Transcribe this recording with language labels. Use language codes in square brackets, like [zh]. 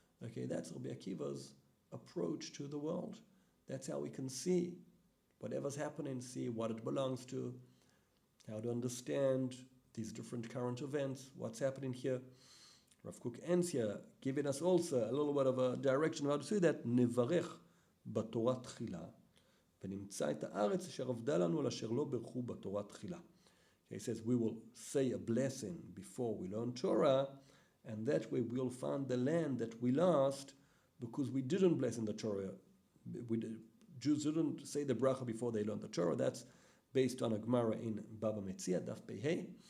[en] Okay, that's Rabbi Akiva's approach to the world. That's how we can see whatever's happening, see what it belongs to, how to understand these different current events, what's happening here. Rav Kook ends here, giving us also a little bit of a direction of how to see that. [he] Nevarech b'Torah tchila. ונמצא את הארץ אשר עבדה לנו על אשר לא ברכו בתורה תחילה. [en] He says we will say a blessing before we learn Torah, and that way we'll find the land that we lost because we didn't bless in the Torah. Jews didn't say the bracha before they learned the Torah. That's based on a Gemara in Baba Metzia, Daf Pei.